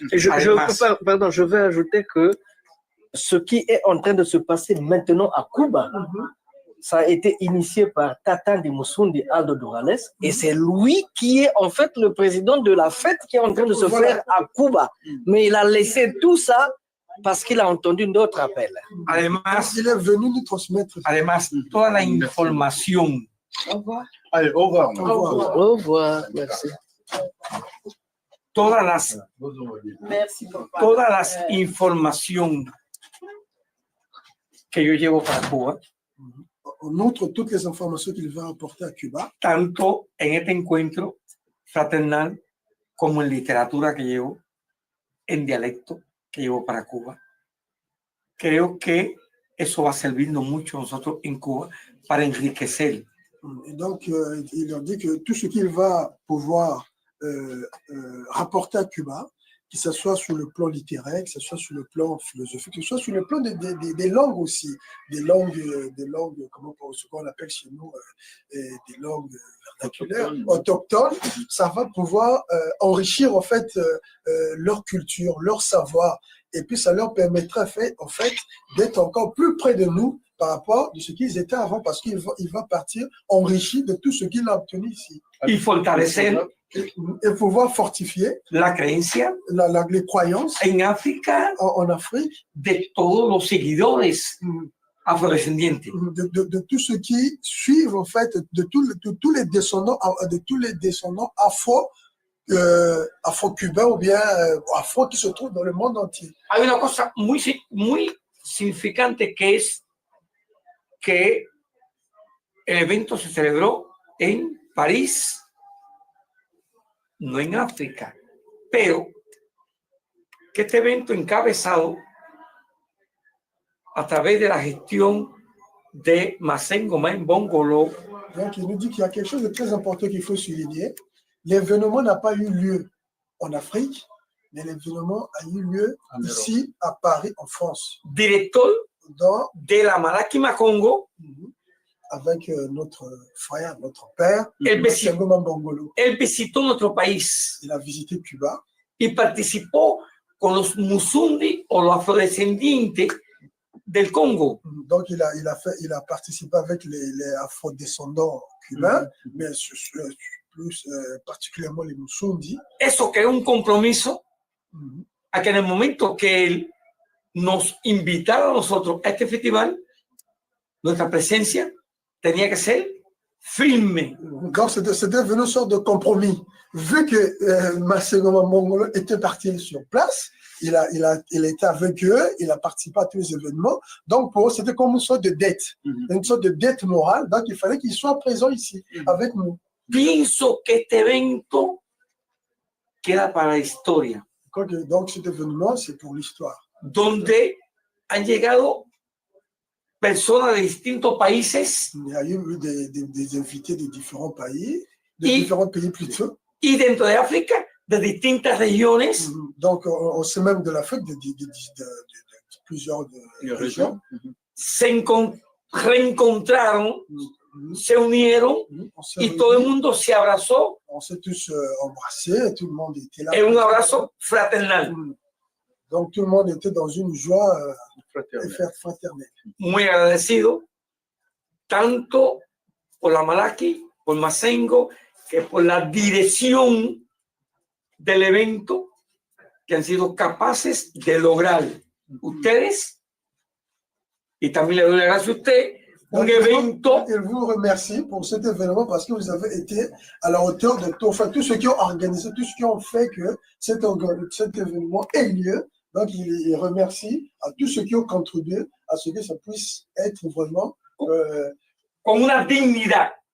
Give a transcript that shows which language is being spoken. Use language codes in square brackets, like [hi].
[fr] Et je vais ajouter que ce qui est en train de se passer maintenant à Cuba, ça a été initié par Tata de Moussoudi Aldo Durales et c'est lui qui est en fait le président de la fête qui est en train de se faire à Cuba. Mais il a laissé tout ça parce qu'il a entendu d'autres appels. [es] Además, [fr] il est venu nous transmettre. [es] Además, toda la información. [fr] Au revoir. Allez, au revoir. Au revoir. Merci. [es] Todas las información que yo llevo para Cuba, [fr] on outre toutes les informations qu'il va apporter à Cuba, [es] tanto en este encuentro fraternal como en literatura que llevo, en dialecto que llevo para Cuba. Creo que eso va a servirnos mucho a nosotros en Cuba para enriquecer. [fr] Et donc, il leur dit que tout ce qu'il va pouvoir rapporter à Cuba, que ce soit sur le plan littéraire, que ce soit sur le plan philosophique, que ce soit sur le plan des langues aussi, des langues, ce qu'on appelle chez nous, des langues vernaculaires, autochtones, ça va pouvoir enrichir en fait leur culture, leur savoir, et puis ça leur permettra en fait d'être encore plus près de nous par rapport à ce qu'ils étaient avant, parce qu'il va partir enrichi de tout ce qu'il a obtenu ici. [es] Y fortalecer [fr] et pouvoir fortifier [es] la creencia, [fr] les croyances [es] en África, [fr] en Afrique, [es] de todos los seguidores afrodescendientes, [fr] de tous ceux qui suivent en fait, de tous les descendants afro-cubains ou bien afro qui se trouvent dans le monde entier. [es] Hay una cosa muy significante que es que el evento se celebró en París, no en África, pero que este evento encabezado a través de la gestión de Masengo Main Bongolo, [fr] Donc, il nous dit qu'il y a quelque chose de très important qu'il faut souligner. L'événement n'a pas eu lieu en Afrique, mais l'événement a eu lieu ici, à Paris, en France. [es] Director de la Malaki Makongo, [fr] avec notre frère, notre père, [es] él visitó nuestro país. [fr] Il a visité Cuba. [es] Y participó con los Musundi o los afrodescendientes del Congo. [fr] Donc, il a participé avec les afrodescendants cubains, mais plus particulièrement les Musundi. [es] Eso creó un compromiso a que en el momento que él nos invitara a nosotros a este festival, nuestra presencia tenía que ser firme. [fr] Donc, c'était devenu une sorte de compromis. Vu que Masengoma Mbongolo était parti sur place, il était avec eux, il a participé à tous les événements. Donc, pour eux, c'était comme une sorte de dette, une sorte de dette morale. Donc, il fallait qu'il soit présent ici, avec nous. [es] Pienso que este evento queda para la historia. [fr] Donc, cet événement, c'est pour l'histoire. [es] Donde han llegado personas de distintos países. [fr] Il y a eu des invités de différents pays, différents pays plutôt. [es] Y dentro de África, de distintas regiones. [fr] Donc, on sait même de l'Afrique, de plusieurs régions. [es] Se reencontraron, se unieron y todo el mundo se abrazó. [fr] On s'est tous embrassés, tout le monde était là. [es] En un abrazo fraternal. [fr] Donc, tout le monde était dans une joie fraternelle. [es] Muy agradecido, tanto por la Malaki, por Masengo, que por la dirección del evento que han sido capaces de lograr ustedes, y también le doy las gracias a usted, un evento. [fr] Je vous remercie pour cet événement parce que vous avez été à la hauteur de tout, enfin, tous ceux qui ont organisé, tous ceux qui ont fait que cet événement ait lieu. Donc, il remercie à tous ceux qui ont contribué à ce que ça puisse être vraiment [es] con una dignidad,